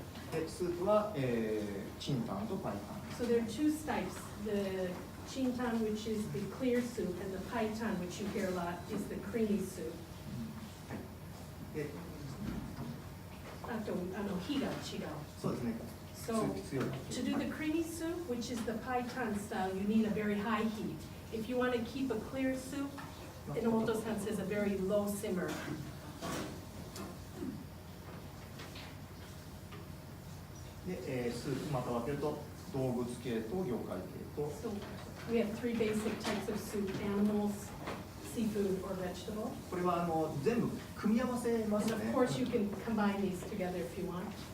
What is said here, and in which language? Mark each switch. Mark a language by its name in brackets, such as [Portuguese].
[Japanese] でスープは、チンタンとパイタン。 [English] so there are two types. The chintan, which is the clear soup, and the paitan, which you hear a lot, is the creamy soup. [Japanese] であと、火が違う。そうですね。 [English] So to do the creamy soup, which is the paitan style, you need a very high heat. If you want to keep a clear soup, Enomoto-san says a very low simmer. [Japanese] で、スープまた分けると動物系と魚介系と [English] So we have three basic types of soup: animals, seafood, or vegetable. [Japanese] これは全部組み合わせます [English] And [Japanese] ね。 [English] of course, you can combine these together if you want.